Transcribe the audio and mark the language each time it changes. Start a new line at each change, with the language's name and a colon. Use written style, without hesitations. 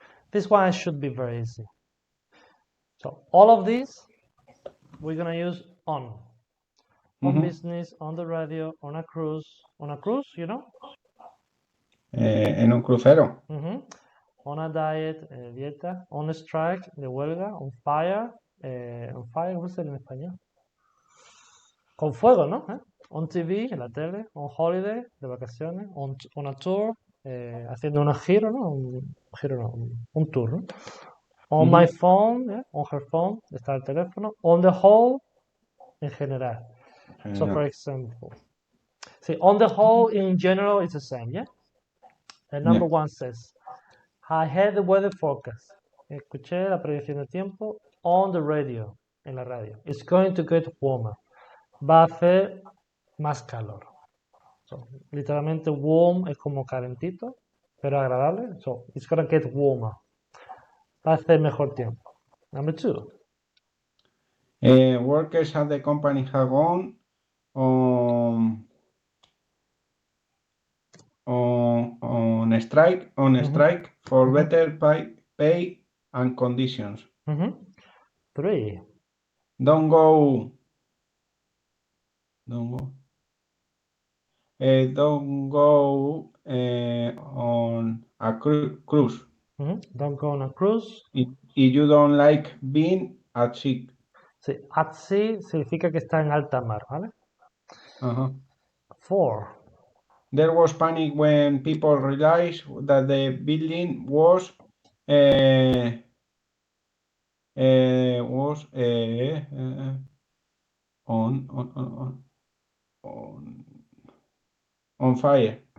English: This one should be very easy. So all of these, we're gonna use on business, on the radio, on a cruise, you know?
Spanish: En un crucero. On a diet, dieta, on a strike, de huelga, on fire, ¿cómo se dice en español? Con fuego, ¿no? On TV, en la tele, on holiday, de vacaciones, on a tour, haciendo un giro, ¿no?
English: Un tour, ¿no? On my phone, on her phone,
Spanish: está el teléfono,
English: on the whole,
Spanish: en general.
English: So, for example, see, on the whole, in general, it's the same, yeah? The number one says, I had the weather forecast.
Spanish: Escuché la predicción de tiempo on the radio, en la radio.
English: It's going to get warmer.
Spanish: Va a hacer más calor. So, literalmente warm es como calentito, pero agradable.
English: So, it's going to get warmer.
Spanish: Va a hacer mejor tiempo.
English: Number two. Workers at the company have gone on strike for better pay and conditions. Three. Don't go on a cruise. Don't go on a cruise. If you don't like being at sea.
Spanish: Sí, at sea significa que está en alta mar, ¿vale?
English: Four. There was panic when people realized that the building was on fire.